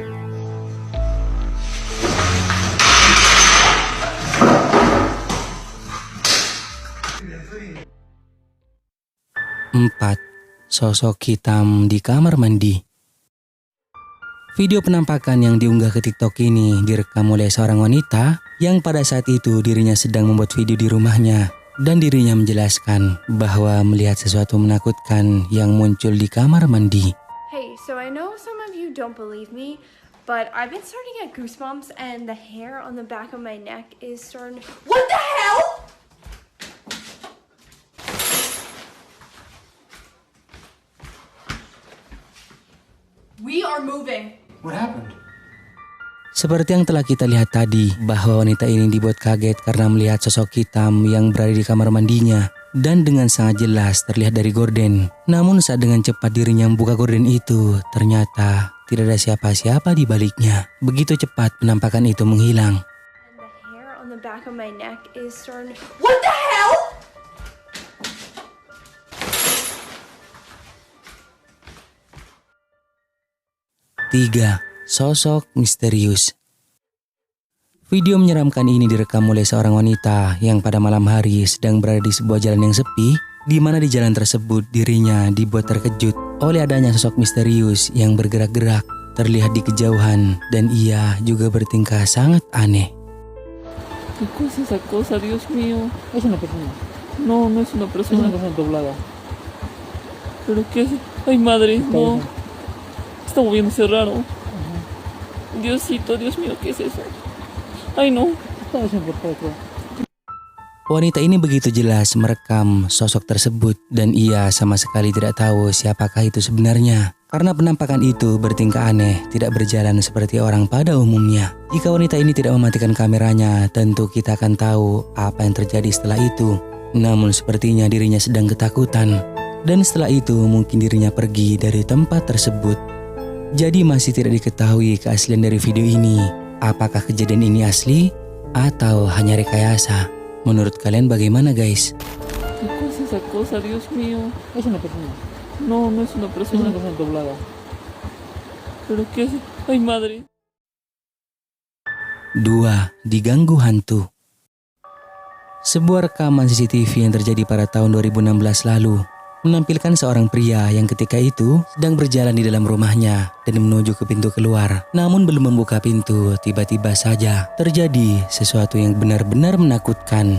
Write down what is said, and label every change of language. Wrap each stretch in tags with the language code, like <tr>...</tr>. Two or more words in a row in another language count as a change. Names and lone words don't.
<id>Empat, sosok hitam di kamar mandi. Video penampakan yang diunggah ke TikTok ini direkam oleh seorang wanita yang pada saat itu dirinya sedang membuat video di rumahnya dan dirinya menjelaskan bahwa melihat sesuatu menakutkan yang muncul di kamar mandi.</id> <en>Hey, so I know some of you don't believe me, but I've been starting to get goosebumps and the hair on the back of my neck is starting to... What the hell?! We are moving. What happened?</en> <id>Seperti yang telah kita lihat tadi, bahwa wanita ini dibuat kaget karena melihat sosok hitam yang berada di kamar mandinya dan dengan sangat jelas terlihat dari gorden. Namun saat dengan cepat dirinya membuka gorden itu, ternyata tidak ada siapa-siapa di baliknya. Begitu cepat penampakan itu menghilang.</id> <en>And the hair on the back of my neck is starting to... What the hell?!</en> <id>3. Sosok misterius. Video menyeramkan ini direkam oleh seorang wanita yang pada malam hari sedang berada di sebuah jalan yang sepi, di mana di jalan tersebut dirinya dibuat terkejut oleh adanya sosok misterius yang bergerak-gerak terlihat di kejauhan dan ia juga bertingkah sangat aneh.</id> <es>¿Qué cosa es esa cosa, Dios mío? Es una persona. No, no es una Es persona. una persona doblada. ¿Pero qué es? Ay, madre, no. Está moviéndose raro. Diosito, Dios mío, ¿qué es eso? Ay, no. Está desencortado, creo.</es> <id>Wanita ini begitu jelas merekam sosok tersebut dan ia sama sekali tidak tahu siapakah itu sebenarnya. Karena penampakan itu bertingkah aneh, tidak berjalan seperti orang pada umumnya. Jika wanita ini tidak mematikan kameranya, tentu kita akan tahu apa yang terjadi setelah itu. Namun sepertinya dirinya sedang ketakutan. Dan setelah itu mungkin dirinya pergi dari tempat tersebut. Jadi masih tidak diketahui keaslian dari video ini. Apakah kejadian ini asli atau hanya rekayasa? Menurut kalian bagaimana guys?</id> <es>¿Qué cosa es esa cosa, Dios mío? Es una persona. No, no es una Es una persona. persona doblada. ¿Pero qué es? Ay, madre.</es> <id>2. Diganggu hantu. Sebuah rekaman CCTV yang terjadi pada tahun 2016 lalu menampilkan seorang pria yang ketika itu sedang berjalan di dalam rumahnya dan menuju ke pintu keluar. Namun belum membuka pintu, tiba-tiba saja terjadi sesuatu yang benar-benar menakutkan.</id>